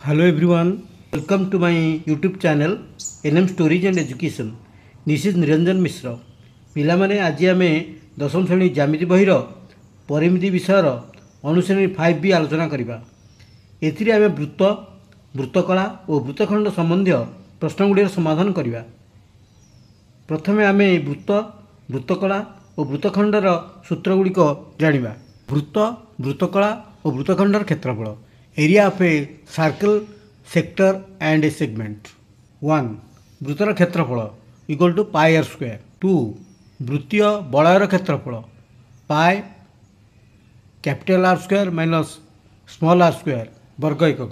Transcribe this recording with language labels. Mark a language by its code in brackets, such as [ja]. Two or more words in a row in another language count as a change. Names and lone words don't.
[en] Hello everyone, welcome to my YouTube channel NM Stories and Education. This is Niranjan Mishra. [or] ପିଲାମାନେ ଆଜି ଆମେ ଦଶମ ଶ୍ରେଣୀ ଜ୍ୟାମିତି ବହିର ପରିମିତି ବିଷୟର ଅନୁଶ୍ରେଣୀ 5B ଆଲୋଚନା କରିବା। ଏଥିରେ ଆମେ ବୃତ୍ତ, ବୃତ୍ତକଳା ଓ ବୃତ୍ତଖଣ୍ଡ ସମ୍ବନ୍ଧୀୟ ପ୍ରଶ୍ନଗୁଡ଼ିକର ସମାଧାନ କରିବା। ପ୍ରଥମେ ଆମେ ବୃତ୍ତ, ବୃତ୍ତକଳା ଓ ବୃତ୍ତଖଣ୍ଡର ସୂତ୍ରଗୁଡ଼ିକ ଜାଣିବା। ବୃତ୍ତ, ବୃତ୍ତକଳା ଓ ବୃତ୍ତଖଣ୍ଡର କ୍ଷେତ୍ରଫଳ। [en] area of a circle sector and a segment. 1 [or] ବୃତ୍ତର କ୍ଷେତ୍ରଫଳ [en] equal to pi r square. 2 [or] ବୃତ୍ତୀୟ ବଳୟର କ୍ଷେତ୍ରଫଳ [en] pi capital R square minus small r square [or] ବର୍ଗ ଏକକ।